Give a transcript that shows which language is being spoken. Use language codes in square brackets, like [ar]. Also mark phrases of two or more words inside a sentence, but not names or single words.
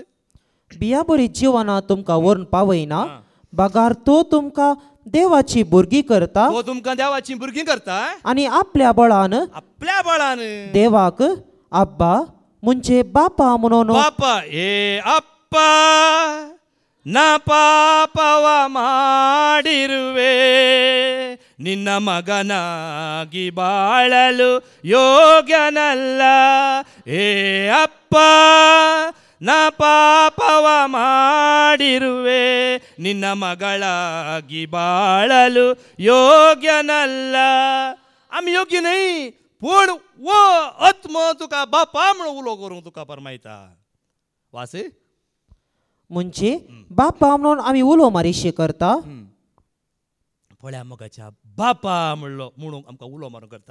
[kok] बिया बरीत जिवाना तुमकां व्हरून पावयना, बागार तो तुमकां देवाची भुरगीं करता. तो तुमकां देवाची भुरगीं करता आनी आपल्या बळान देवाक अब्बा म्हणजे बापा म्हणून [kn] बापा ಏ ಅಪ್ಪ ನಾ ಪಾಪವ ಮಾಡಿರುವೆ ನಿನ್ನ ಮಗನಾಗಿ ಬಾಳಲು ಯೋಗ್ಯನಲ್ಲ ಏ ಅಪ್ಪ ನಾ ಪಾಪವ ಮಾಡಿರುವೆ ನಿನ್ನ ಮಗಳಾಗಿ ಬಾಳಲು ಯೋಗ್ಯನಲ್ಲ. [kok] आमी योग्य नाही, पूण वो आत्मा तुका बापा म्हणून उलो करूंक तुका परमायता. वास म्हणजे बापा म्हणून आमी उलो मारिशे करता. पळया मोगाच्या बापा म्हणलो म्हणून आमकां उलो मारून करता.